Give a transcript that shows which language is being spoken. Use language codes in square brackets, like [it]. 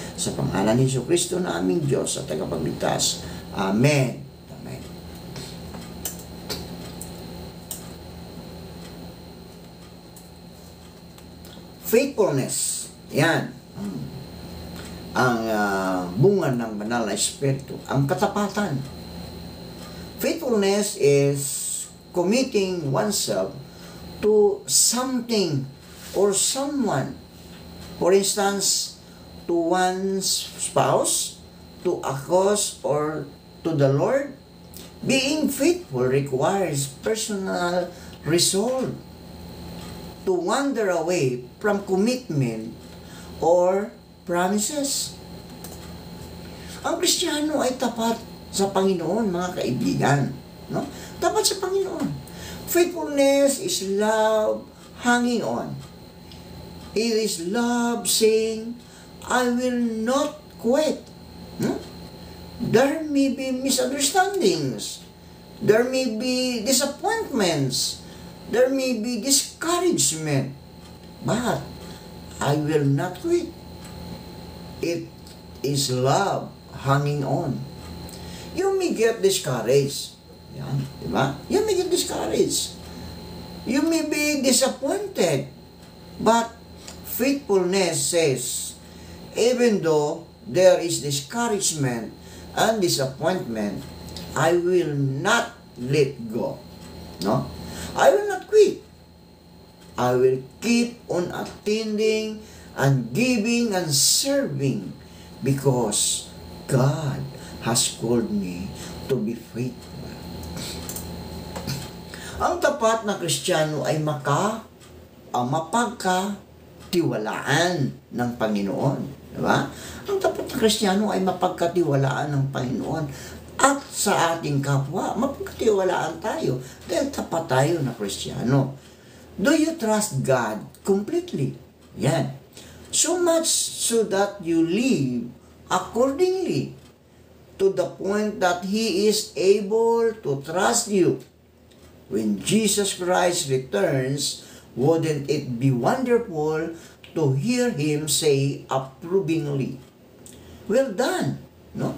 [tl] Sa pangalan ni Jesucristo na aming Diyos at tagapagligtas. Amen. Amen. [en] Faithfulness. Yan. [tl] Ang bunga ng banal na espiritu. Ang katapatan. [en] Faithfulness is committing oneself to something or someone. For instance, to one's spouse, to a cause, or to the Lord. Being faithful requires personal resolve to wander away from commitment or promises. [tl] Ang Kristiyano ay tapat sa Panginoon, mga kaibigan. No? Tapat sa Panginoon. [en] Faithfulness is love hanging on. It is love saying, I will not quit. There may be misunderstandings. There may be disappointments. There may be discouragement. But I will not quit. It is love hanging on. You may get discouraged. [tl] Yan, diba? [en] You may get discouraged. You may be disappointed. But faithfulness says, even though there is discouragement and disappointment, I will not let go. No? I will not quit. I will keep on attending and giving and serving because God has called me to be faithful. [tl] Ang tapat na Kristiyano ay mapagkatiwalaan ng Panginoon. Diba? Ang tapat na Kristiyano ay mapagkatiwalaan ng Panginoon. At sa ating kapwa, mapagkatiwalaan tayo. Dahil tapat tayo na Kristiyano. [en] Do you trust God completely? Yan. So much so that you live accordingly to the point that He is able to trust you. When Jesus Christ returns, wouldn't it be wonderful to hear Him say approvingly, "Well done, no?